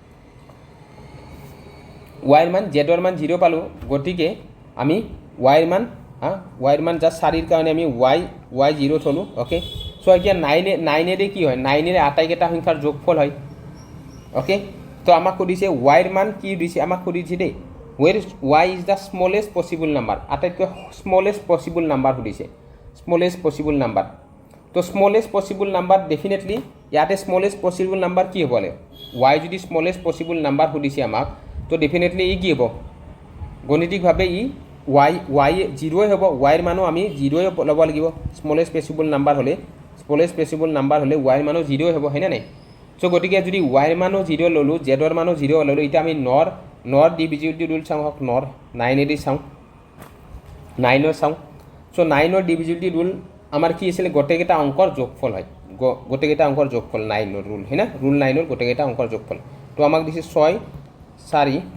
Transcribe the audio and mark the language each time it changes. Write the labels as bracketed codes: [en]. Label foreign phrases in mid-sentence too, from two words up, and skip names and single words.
[as] y মান জেডৰ মান 0 পালোঁ গতিকে আমি y মান জাষ্ট 4ৰ কাৰণে আমি y 0 থলোঁ [en] okay so' [as] এতিয়া 9 কি হয় 9 আটাইকেইটা সংখ্যাৰ যোগফল হয় ওকে তো আমাক সুধিছে y মান কি দিছে আমাক সুধিছে দেই [en] where y is the smallest possible number [as] আটাইতকৈ [en] smallest possible number [as] সুধিছে [en] smallest possible number [as] তো [en] smallest possible number [as] definitely ইয়াতে [en] smallest possible number [as] কি হ'ব লাগে y যদি [en] smallest possible number [as] সুধিছে আমাক তো definitely ই কি হ'ব গণিতিকভাৱে ই y 0 হ'ব y ৰ মানো আমি 0 ল'ব লাগিব [en] smallest possible number [as] হ'লে y ৰ মানো 0 হ'ব হয় না নাই চ' গতিকে যদি y ৰ মানো 0 ল'লোঁ জেডৰ মানো 0 ল'লোঁ এতিয়া আমি নৰ [en] divisibility rule [as] চাওঁ হওক 9 দি চাওঁ 9 চাওঁ চ' 9 [en] divisibility rule [as] আমাৰ কি আছিলে গোটেইকেইটা অংকৰ যোগফল হয় গোটেইকেইটা অংকৰ যোগফল 9 ৰুল হয় না ৰুল 9 গোটেইকেইটা অংকৰ যোগফল তো আমাক দিছে 6 4